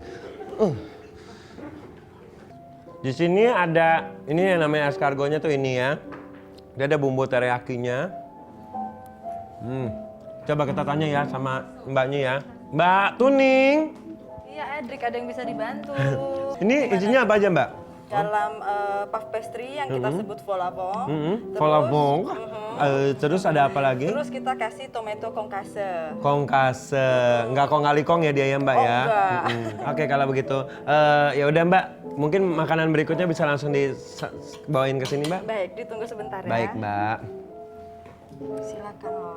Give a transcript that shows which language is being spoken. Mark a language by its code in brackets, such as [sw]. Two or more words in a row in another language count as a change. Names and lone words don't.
[id] Di sini ada, ini yang namanya escargotnya tuh ini ya. Dia ada bumbu teriyakinya. Coba kita tanya ya sama mbaknya ya. Mbak Tuning. Iya Edric, ada yang bisa dibantu. Ini isinya apa aja mbak? Dalam [en] puff pastry [id] yang kita sebut [fr] vol au vent. Vol au vent. [id] Terus ada apa lagi? Terus kita kasih [en] tomato concasse. [id] Kongkase, nggak kong kali kong ya dia ya mbak ya? Enggak. Oke kalau begitu, ya udah mbak, mungkin makanan berikutnya bisa langsung dibawain ke sini mbak? Baik, ditunggu sebentar ya. Baik mbak. Silakan loh.